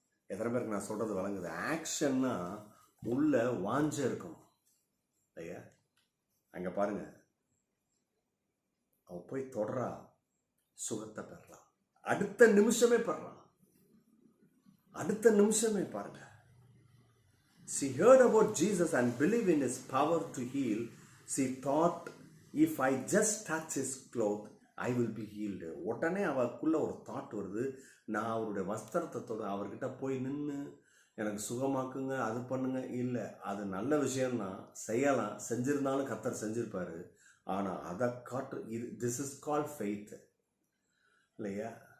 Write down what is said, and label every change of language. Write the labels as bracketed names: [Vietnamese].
[Tamil] எத்தனை பேருக்கு நான் சொல்றது வழங்குது? ஆக்ஷன்னா உள்ள வாஞ்ச இருக்கும் ஐயா. அங்க பாருங்க, அவன் போய் தொடரா, சுகத்தை பெறலாம், அடுத்த நிமிஷமே பெறலாம், அடுத்த நிமிஷமே பாருங்க. [English] She heard about Jesus and believed in his power to heal. She thought, if I just touch his cloth, I will be healed. [Tamil] உடனே அவருக்குள்ள ஒரு தாட் வருது, நான் அவருடைய வஸ்திரத்தோட அவர்கிட்ட போய் நின்று எனக்கு சுகமாக்குங்க, அது பண்ணுங்க. இல்லை, அது நல்ல விஷயம்தான், செய்யலாம், செஞ்சிருந்தாலும் கர்த்தர் செஞ்சிருப்பாரு. ஆனால் அதை காட்டு, இது [English] this is call faith [Tamil] இல்லையா?